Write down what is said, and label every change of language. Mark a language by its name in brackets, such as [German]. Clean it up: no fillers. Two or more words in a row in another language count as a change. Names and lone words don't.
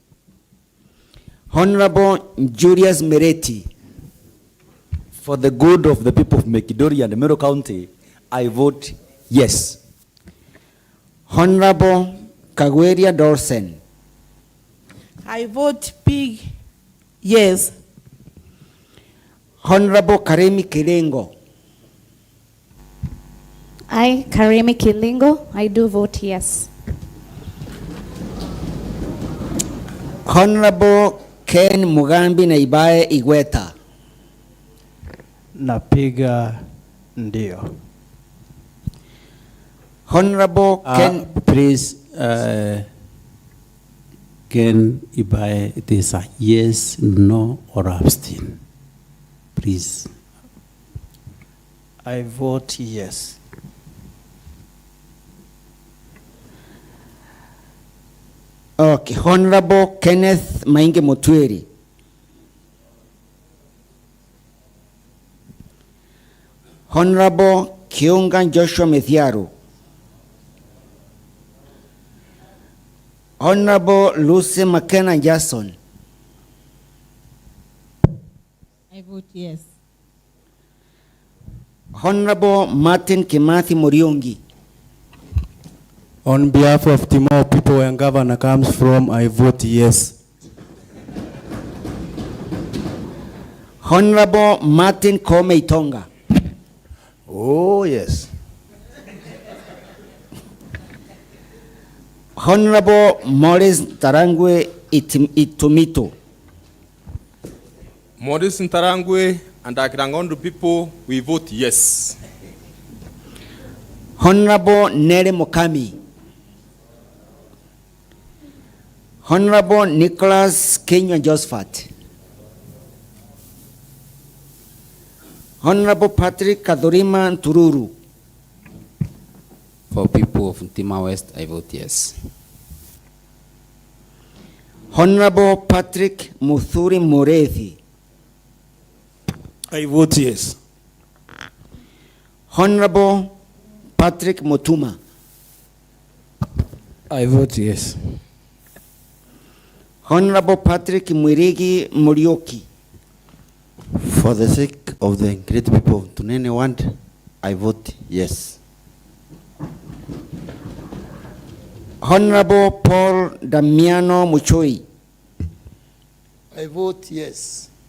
[English] Honorable Julius Mereti. For the good of the people of Mekidori and Meru County, I vote yes. Honorable Kagweria Dorsen. I vote big yes. Honorable Karemi Kilengo. I, Karemi Kilingo, I do vote yes. Honorable Ken Mugambi Naibae Igweta. [Swahili] Napiga ndio. [English] Honorable Ken. Please, Ken Ibae, it is a yes, no, or abstain. Please. I vote yes. Okay, Honorable Kenneth Mainge Mutweri. Honorable Kiunga Joshua Methiaru. Honorable Lucy McKenna Jason. I vote yes. Honorable Martin Kimathi Muriungi. On behalf of Timor people where NGABANA comes from, I vote yes. Honorable Martin Kome Itonga. Oh, yes. Honorable Morris Tarangwe Itumito. Morris Ntarangwe and Akirangondo people, we vote yes. Honorable Nere Mokami. Honorable Nicholas Kenya Josephat. Honorable Patrick Kadurima Tururu. For people of Ntima West, I vote yes. Honorable Patrick Muthuri Murethi. I vote yes. Honorable Patrick Motuma. I vote yes. Honorable Patrick Mwirigi Murioki. For the sake of the great people of Tunene Ward, I vote yes. Honorable Paul Damiano Muchoi. I vote yes.